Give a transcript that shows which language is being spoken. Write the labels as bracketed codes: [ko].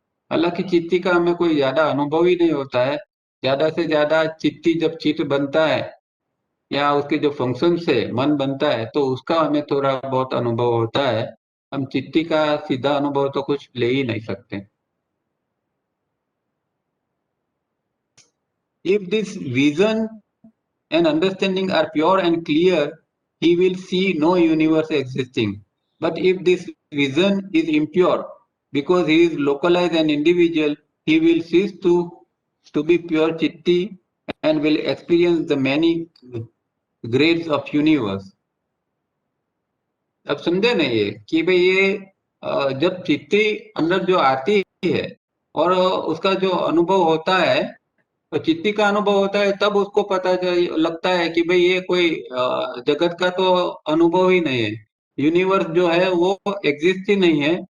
[hi] हालांकि चित्ती का हमें कोई ज्यादा अनुभव ही नहीं होता है। ज्यादा से ज्यादा चित्ती जब चित्त बनता है या उसके जो फंक्शन से मन बनता है, तो उसका हमें थोड़ा बहुत अनुभव होता है। हम चित्ती का सीधा अनुभव तो कुछ ले ही नहीं सकते। [en] If this vision and understanding are pure and clear, he will see no universe existing. But if this vision is impure, because he is localized and individual, he will cease to be pure chitti and will experience the many grades of universe. [hi] अब समझे नहीं ये कि भाई ये जब चित्ती अंदर जो आती है और उसका जो अनुभव होता है, तो चित्ती का अनुभव होता है, तब उसको लगता है कि भाई ये कोई जगत का तो अनुभव ही नहीं है, यूनिवर्स जो है वो एग्जिस्ट ही नहीं है।